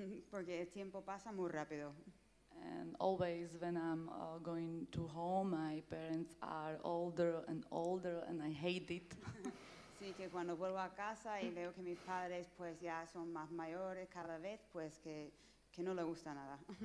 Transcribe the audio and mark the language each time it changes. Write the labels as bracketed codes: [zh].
[es] porque el tiempo pasa muy rápido. [en] And always when I'm going to home, my parents are older and older, and I hate it. [es] Sí, que cuando vuelvo a casa y veo que mis padres pues ya son más mayores cada vez, pues que no le gusta nada.